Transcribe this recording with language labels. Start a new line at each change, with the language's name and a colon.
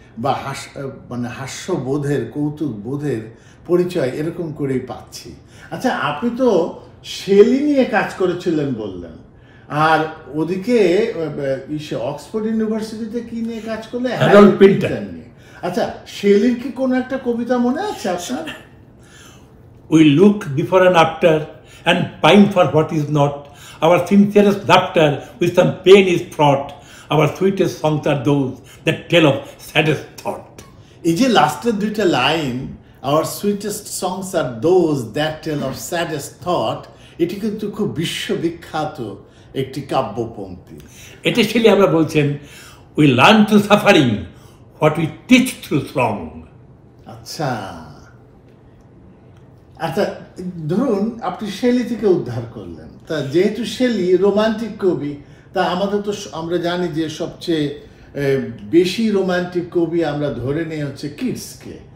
Bangla: বা মানে হাস্যবোধের, কৌতুক বোধের পরিচয় এরকম করেই পাচ্ছি। আচ্ছা, আপনি তো শেলি নিয়ে কাজ করেছিলেন বললেন, আর ওদিকে অক্সফোর্ড ইউনিভার্সিটিতে কি নিয়ে কাজ করলে? হ্যারল্ড পিন্টার নিয়ে। আচ্ছা, শেলির কি কোনো একটা কবিতা মনে আছে আপনার?
English: We look before and after and pine for what is not. Our sincerest laughter with some pain is fraught. Our sweetest songs are those that tell of saddest thought.
Bangla: এই যে লাস্টের দুইটা line,
English: our sweetest songs are those that tell of saddest thought,
Bangla: এটি কিন্তু খুব বিশ্ববিখ্যাত একটি কাব্যপংক্তি। এটা শেলি আমরা বলছেন,
English: we learn through suffering what we teach through song.
Bangla: আচ্ছা আচ্ছা, ধরুন আপনি শেলি থেকে উদ্ধার করলেন, তা যেহেতু শেলি রোমান্টিক কবি, তা আমাদের তো আমরা জানি যে সবচেয়ে বেশি রোমান্টিক কবি আমরা ধরে নিই হচ্ছে কিটসকে।